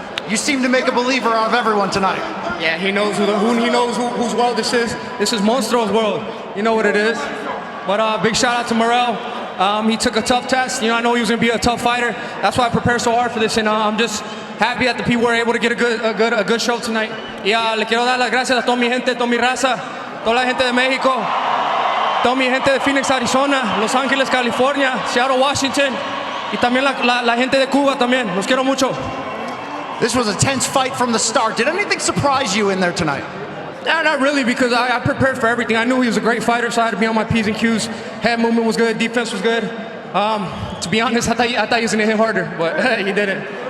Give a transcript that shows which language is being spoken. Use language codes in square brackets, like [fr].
[en] You seem to make a believer out of everyone tonight. Yeah, he knows whose world this is. This is Monstro's world. You know what it is. But big shout out to Morrell. He took a tough test. You know, I know he was going to be a tough fighter. That's why I prepared so hard for this, and I'm just happy that the people were able to get a good show tonight. [es] Y le quiero dar las gracias a toda mi gente, toda mi raza, toda la gente de México, toda mi gente de Phoenix, Arizona, Los Ángeles, California, Seattle, Washington, y también la gente de Cuba también. Los quiero mucho. [en] This was a tense fight from the start. Did anything surprise you in there tonight? No, not really, because I prepared for everything. I knew he was a great fighter, so I had to be on my P's and Q's. Head movement was good, defense was good. To be honest, I thought he was going to hit harder, but he didn't.